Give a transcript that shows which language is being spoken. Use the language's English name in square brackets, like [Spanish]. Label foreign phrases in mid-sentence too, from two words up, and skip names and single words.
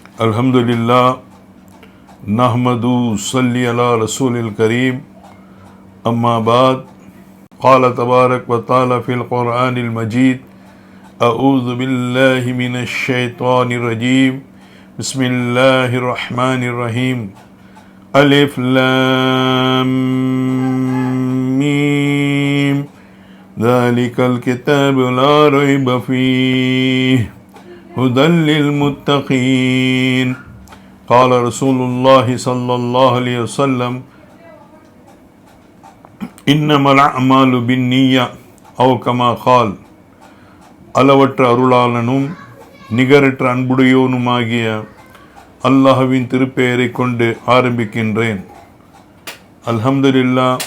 [Arabic] الحمد لله نحمده ونصلي على رسوله الكريم أما بعد قال تبارك وتعالى في القرآن المجيد أعوذ بالله من الشيطان الرجيم بسم الله الرحمن الرحيم ألف لام ميم ذلك الكتاب لا ريب فيه هدى للمتقين قال رسول الله صلى الله عليه وسلم إنما الأعمال بالنية أو كما قال. [Tamil] அளவற்ற அருளாளனும் நிகரற்ற அன்புடையோனுமாகிய அல்லாஹ்வின் திருப்பெயரை கொண்டு ஆரம்பிக்கின்றேன். [Arabic] அல்ஹம்துலில்லாஹ்.